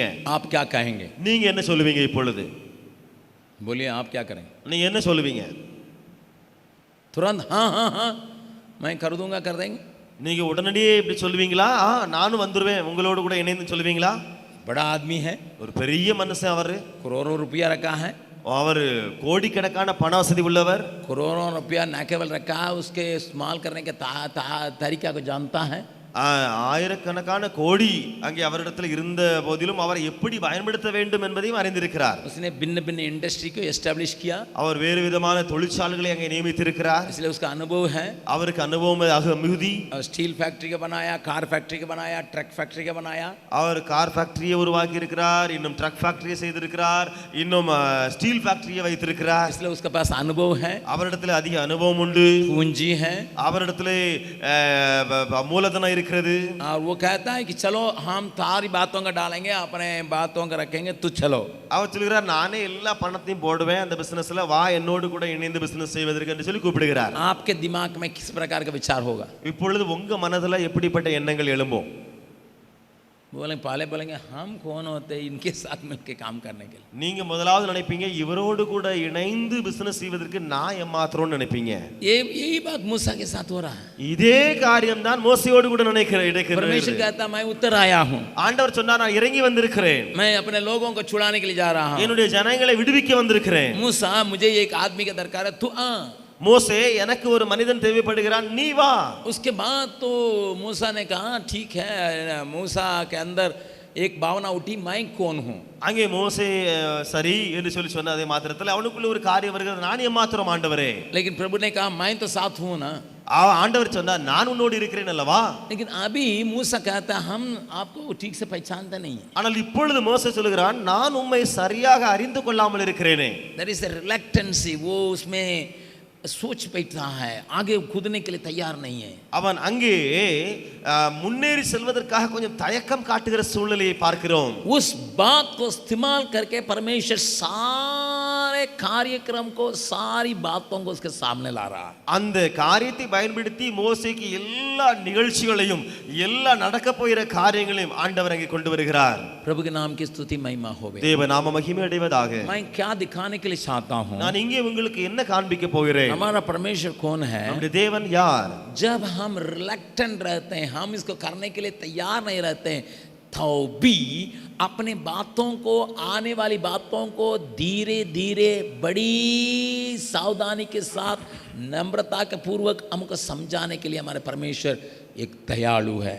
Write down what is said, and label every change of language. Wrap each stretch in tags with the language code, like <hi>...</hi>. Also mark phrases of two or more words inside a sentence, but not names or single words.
<hi>आप क्या कहेंगे?</hi> <ta>நீங்க என்ன சொல்லுவீங்க இப்பொழுது?</ta> <hi>बोलिए, आप क्या करें?</hi> <ta>நீங்க என்ன சொல்லுவீங்க?</ta> <hi>तुरंत हाँ हाँ हाँ मैं कर दूंगा, कर देंगे?</hi> <ta>நீங்க உடனடியே இப்படி சொல்லுவீங்களா? நானும் வந்துருவேன் உங்களோடு கூட இணைந்து சொல்லுவீங்களா?</ta> <hi>बड़ा आदमी है,</hi> <ta>ஒரு பெரிய மனுஷன் அவரு,</ta> <hi>करोड़ों रुपया रखा है,</hi> <ta>அவர் கோடிக்கணக்கான பண வசதி உள்ளவர்,</ta> <hi>करोड़ों रुपया न केवल रखा है, उसके इस्तेमाल करने के तरीका को जानता है।</hi> <ta>ஆயிரக்கணக்கான கோடி அங்கே அவரிடத்தில் இருந்த போதிலும் அவர் எப்படி பயன்படுத்த வேண்டும் என்பதையும் அறிந்திருக்கிறார்।</ta> <hi>उसने भिन्न भिन्न इंडस्ट्री को एस्टैब्लिश किया,</hi> <ta>அவர் வேறு விதமான தொழிற்சாலைகளை அங்கே நியமித்திருக்கிறார்,</ta> <hi>इसलिए उसका अनुभव है।</hi> <ta>அவருக்கு அனுபவம் மிகுதி।</ta> <en>steel factory</en> <hi>का बनाया,</hi> <en>car factory</en> <hi>का बनाया,</hi> <en>truck factory</en> <hi>का बनाया,</hi> <ta>அவர்</ta> <en>car factoryயை</en> <ta>உருவாக்கி இருக்கிறார், இன்னும்</ta> <en>truck factoryயை</en> <ta>செய்திருக்கிறார், இன்னும்</ta> <en>steel factoryயை</en> <ta>வைத்திருக்கிறார்,</ta> <hi>इसलिए उसके पास अनुभव है,</hi> <ta>அவரிடத்தில் அதிக அனுபவம் உண்டு,</ta> <hi>पूंजी है,</hi> <ta>அவரிடத்தில் மூலதனம் இருக்கிறது।</ta> <hi>और वो कहता है कि चलो हम सारी बातों का डालेंगे, अपने बातों का रखेंगे, तू चलो।</hi> <ta>அவர் சொல்கிறார், நானே எல்லா பணத்தையும் போடுவேன் அந்த பிசினஸ்ல, வா என்னோடு கூட இணைந்து பிசினஸ் செய்வதற்கு என்று சொல்லி கூப்பிடுகிறார்।</ta> <hi>आपके दिमाग में किस प्रकार का विचार होगा?</hi> <ta>இப்பொழுது உங்க மனதுல எப்படிப்பட்ட எண்ணங்கள் எழும்பும்?</ta> <hi>बोलेंगे हम कौन होते हैं इनके साथ मिलकर काम करने के लिए?</hi> <ta>நீங்க முதலாவது நினைப்பீங்க இவரோடு கூட இணைந்து பிசினஸ் செய்வதற்கு நான் ஏமாத்துறோம்னு நினைப்பீங்க।</ta> <hi>यही बात मूसा के साथ हो रहा है।</hi> <ta>இதே காரியம் தான் மோசேயோடு கூட</ta> <hi>परमेश्वर</hi> <ta>நடக்கிறது।</ta> <hi>कहता मैं उतर आया हूँ,</hi> <ta>ஆண்டவர் சொன்னார், நான் இறங்கி வந்திருக்கிறேன்,</ta> <hi>मैं अपने लोगों को छुड़ाने के लिए जा रहा हूँ।</hi> <ta>என்னுடைய ஜனங்களை விடுவிக்க வந்திருக்கிறேன்।</ta> <hi>मूसा मुझे एक आदमी का दरकार है, तू आ।</hi> <ta>மோசே, எனக்கு ஒரு மனிதன் தேவைப்படுகிறான், நீ வா।</ta> <hi>उसके बाद तो मूसा ने कहा ठीक है। मूसा के अंदर एक भावना उठी, मैं कौन हूँ?</hi> <ta>அங்கே மோசே சரி என்று சொல்லி சொன்னதே மாத்திரத்தில் அவனுக்குள்ள ஒரு காரியம் வருகிறது, நான் ஏமாத்துறோம் ஆண்டவரே।</ta> <hi>लेकिन प्रभु ने कहा मैं तो साथ हूँ ना।</hi> <ta>ஆண்டவர் சொன்னார், நான் உன்னோடு இருக்கிறேன் அல்லவா।</ta> <hi>लेकिन अभी मूसा कहता हम आपको ठीक से पहचानते नहीं है।</hi> <ta>ஆனால் இப்பொழுது மோசே சொல்கிறான், நான் உம்மை சரியாக அறிந்து கொள்ளாமல் இருக்கிறேனே।</ta> <en>There is a reluctancy,</en> <hi>वो उसमें सोच बैठता है, आगे कूदने के लिए तैयार नहीं है।</hi> <ta>அவன் அங்கே முன்னேறி செல்வதற்காக கொஞ்சம் தயக்கம் காட்டுகிற சூழ்நிலையை பார்க்கிறோம்।</ta> <hi>उस बात को इस्तेमाल करके परमेश्वर सारे कार्यक्रम को, सारी बातों को उसके सामने ला रहा है।</hi> <ta>அந்த காரியத்தை பயன்படுத்தி மோசேக்கு எல்லா நிகழ்ச்சிகளையும், எல்லா நடக்க போகிற காரியங்களையும் ஆண்டவர் அங்கே கொண்டு வருகிறார்।</ta> <hi>प्रभु के नाम की स्तुति महिमा होवे।</hi> <ta>தேவ நாம மகிமை அடைவதாக।</ta> <hi>मैं क्या दिखाने के लिए चाहता हूँ?</hi> <ta>நான் இங்கே உங்களுக்கு என்ன காண்பிக்க போகிறேன்?</ta> <hi>हमारा परमेश्वर कौन है?</hi> <ta>நம்முடைய தேவன் யார்?</ta> <hi>जब हम रिलक्टेंट रहते हैं, हम इसको करने के लिए तैयार नहीं रहते हैं, तो भी अपने बातों को, आने वाली बातों को धीरे धीरे बड़ी सावधानी के साथ, नम्रता के पूर्वक हमको समझाने के लिए हमारे परमेश्वर एक दयालु है।</hi>